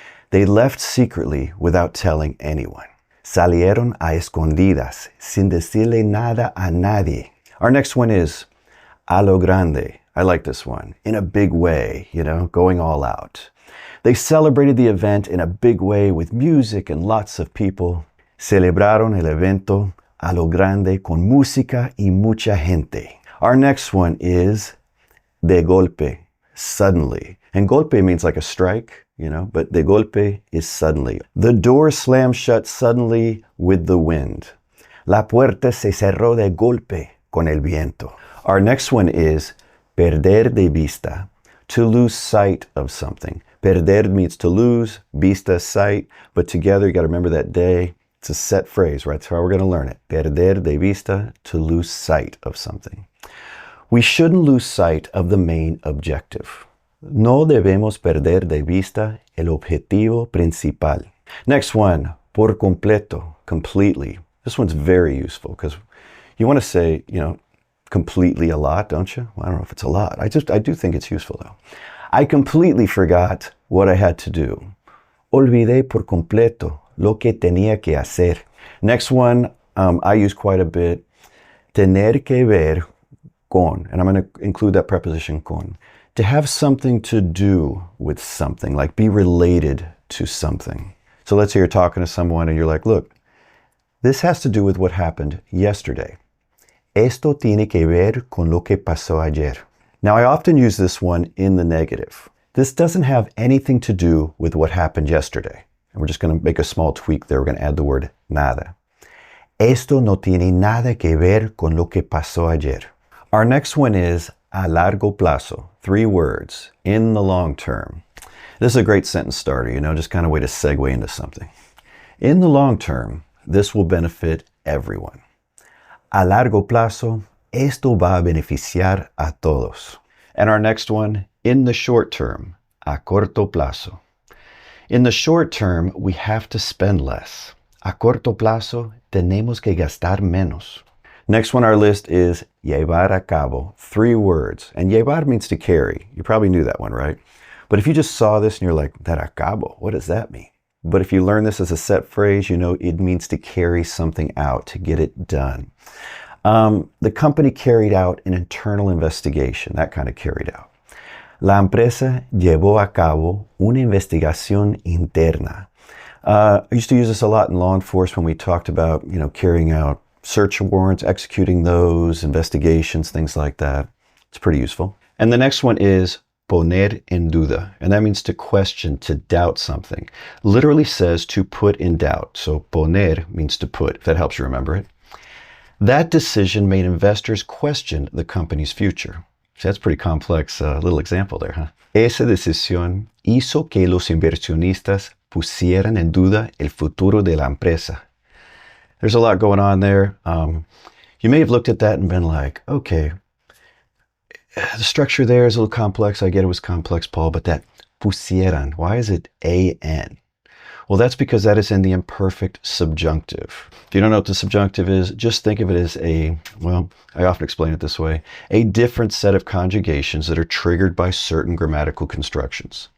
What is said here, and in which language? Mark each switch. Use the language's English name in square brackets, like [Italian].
[English] They left secretly without telling anyone. [Spanish] Salieron a escondidas, sin decirle nada a nadie. [English] Our next one is [Spanish] a lo grande. [English] I like this one. In a big way, going all out. They celebrated the event in a big way with music and lots of people. [Spanish] Celebraron el evento a lo grande con música y mucha gente. [English] Our next one is [Spanish] de golpe, [English] suddenly. And golpe means like a strike, but [Spanish] de golpe [English] is suddenly. The door slammed shut suddenly with the wind. [Spanish] La puerta se cerró de golpe con el viento. [English] Our next one is [Spanish] perder de vista, [English] to lose sight of something. Perder means to lose, vista, sight, but together you got to remember that day. It's a set phrase, right? That's how we're going to learn it. [Spanish] Perder de vista, [English] to lose sight of something. We shouldn't lose sight of the main objective. [Spanish] No debemos perder de vista el objetivo principal. [English] Next one, [Spanish] por completo, [English] completely. This one's very useful because you want to say, completely a lot, don't you? Well, I don't know if it's a lot. I do think it's useful though. I completely forgot what I had to do. [Spanish] Olvidé por completo lo que tenía que hacer. [English] Next one, I use quite a bit. [Spanish] Tener que ver con, [English] and I'm going to include that preposition con. To have something to do with something, like be related to something. So let's say you're talking to someone and you're like, look, this has to do with what happened yesterday. [Spanish] Esto tiene que ver con lo que pasó ayer. [English] Now, I often use this one in the negative. This doesn't have anything to do with what happened yesterday. And we're just going to make a small tweak there. We're going to add the word nada. [Spanish] Esto no tiene nada que ver con lo que pasó ayer. [English] Our next one is [Spanish] a largo plazo, [English] 3 words, in the long term. This is a great sentence starter, just kind of way to segue into something. In the long term, this will benefit everyone. [Spanish] A largo plazo, esto va a beneficiar a todos. [English] And our next one, in the short term, [Spanish] a corto plazo. [English] In the short term, we have to spend less. [Spanish] A corto plazo, tenemos que gastar menos. [English] Next one on our list is [Spanish] llevar a cabo, [English] 3 words. And llevar means to carry. You probably knew that one, right? But if you just saw this and you're like, that [Spanish] a cabo, [English] what does that mean? But if you learn this as a set phrase, it means to carry something out, to get it done. The company carried out an internal investigation, that kind of carried out. [Spanish] La empresa llevó a cabo una investigación interna. [English] I used to use this a lot in law enforcement when we talked about, carrying out search warrants, executing those, investigations, things like that. It's pretty useful. And the next one is [Spanish] poner en duda, [English] and that means to question, to doubt something. Literally says to put in doubt. So poner means to put, if that helps you remember it. That decision made investors question the company's future. So that's a pretty complex little example there, huh? [Spanish] Esa decisión hizo que los inversionistas pusieran en duda el futuro de la empresa. [English] There's a lot going on there. You may have looked at that and been like, okay, the structure there is a little complex. I get it was complex, Paul, but that pusieran, why is it A-N? Well, that's because that is in the imperfect subjunctive. If you don't know what the subjunctive is, just think of it as I often explain it this way, a different set of conjugations that are triggered by certain grammatical constructions.